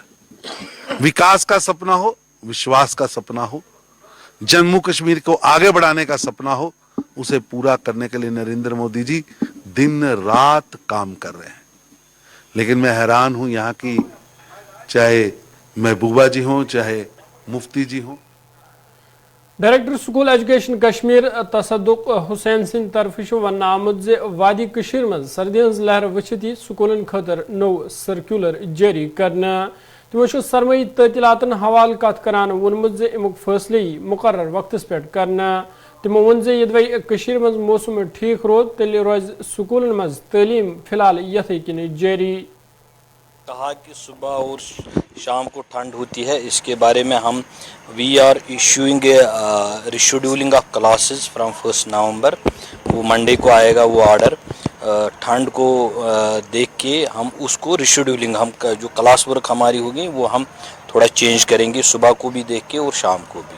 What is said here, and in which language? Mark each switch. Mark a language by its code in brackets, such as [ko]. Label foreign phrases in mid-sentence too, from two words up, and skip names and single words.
[hi] विकास का सपना हो, विश्वास का सपना हो, जम्मू कश्मीर को आगे बढ़ाने का सपना हो, उसे पूरा करने के लिए नरेंद्र मोदी जी दिन रात काम कर रहे हैं। लेकिन मैं हैरान हूं, यहाँ की चाहे महबूबा जी हों चाहे मुफ्ती जी हों, [en] Director School Education [ks] कश्मीर तसदुक हुसैन सिंह तरफ वन आमुत जे वादी कशीर मज सर्दी हज लहर वचित स्कूलन खतर नो सर्कुलर जारी करना तमो सरमई ततीलातन हवाल कत करान वोनमुत जे अमुक फैसले मुकर्रर वक्तस पे करना तमो वोन जे यदि कशीर मज मौसम ठीक रोद तेल रोज स्कूलन मज तालीम फिलहाल यथे किन जारी। [hi] कहा कि सुबह और शाम को ठंड होती है, इसके बारे में हम [en] we are issuing rescheduling of classes [hi] फ्रॉम 1 नवंबर। वो मंडे को आएगा वो ऑर्डर। ठंड को देख के हम उसको रिशेड्यूलिंग, हम जो [en] class work [hi] हमारी होगी वो हम थोड़ा चेंज करेंगे, सुबह को भी देख के और शाम को भी।